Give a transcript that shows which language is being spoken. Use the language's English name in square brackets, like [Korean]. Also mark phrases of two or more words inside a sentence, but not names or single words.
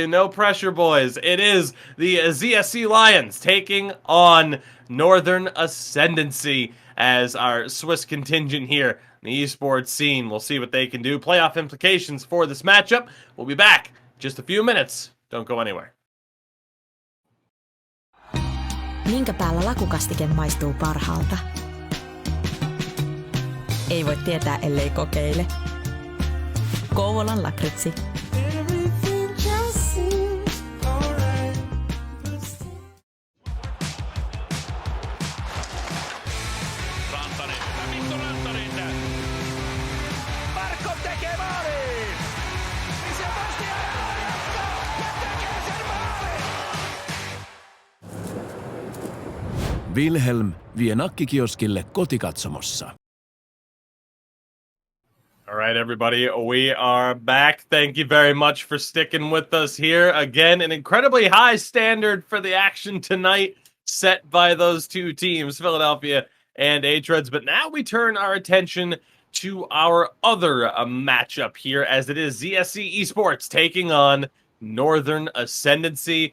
[English] No pressure, boys. It is the ZSC Lions taking on Northern Ascendancy as our Swiss contingent here in the esports scene. We'll see what they can do. Playoff implications for this matchup. We'll be back in just a few minutes. Don't go anywhere. [Finnish] Minkä päällä lakukastike maistuu parhaalta? Ei voi tietää, ellei kokeile. Kouvolan lakritsi. Markov tekee maalin! Sebastian jatkaa ja tekee sen maalin! Wilhelm vie nakkikioskille kotikatsomossa. [English] All right, everybody, we are back. Thank you very much for sticking with us here. Again, an incredibly high standard for the action tonight set by those two teams, Philadelphia and hREDS. But now we turn our attention to our other matchup here, as it is ZSC Esports taking on Northern Ascendancy.